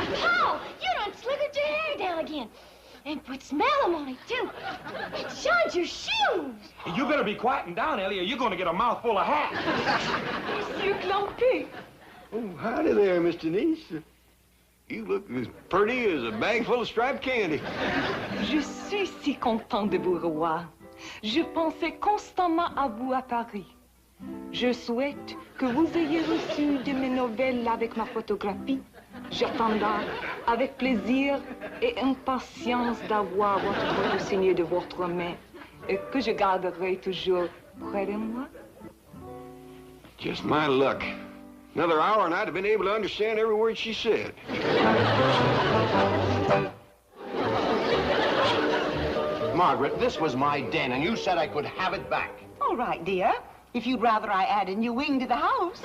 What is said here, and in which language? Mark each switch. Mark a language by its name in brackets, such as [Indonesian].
[English] Paul, you done slickered your hair down again. And put smellum on it, too. It shines your shoes. You better be quieting down, Ellie, or you're going to get a mouthful of hat. Monsieur Clampetts. Oh, howdy there, Miss Denise. You look as pretty as a bag full of striped candy. [French] Je suis si content de vous revoir. Je pensais constamment à vous à Paris. Je souhaite que vous ayez reçu de mes nouvelles avec ma photographie. J'attendrai avec plaisir et impatience d'avoir votre photo signée de votre main et que je garderai toujours près de moi. [English] Just my luck. Another hour and I'd have been able to understand every word she said. Margaret, this was my den, and you said I could have it back. All right, dear. If you'd rather I add a new wing to the house.